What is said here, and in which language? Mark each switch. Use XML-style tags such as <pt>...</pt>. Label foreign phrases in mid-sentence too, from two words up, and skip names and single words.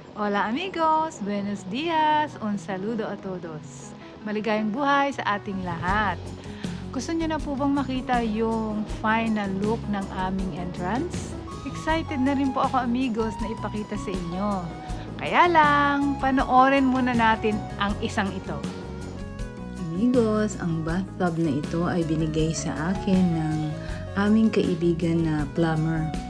<es>Hola amigos, buenos dias, un saludo a todos.</es> <tl>Maligayang buhay sa ating lahat. Gusto niyo na po bang makita yung final look ng aming entrance? Excited na rin po ako amigos na ipakita sa inyo. Kaya lang, panoorin muna natin ang isang ito. Amigos, ang bathtub na ito ay binigay sa akin ng aming kaibigan na plumber.</tl>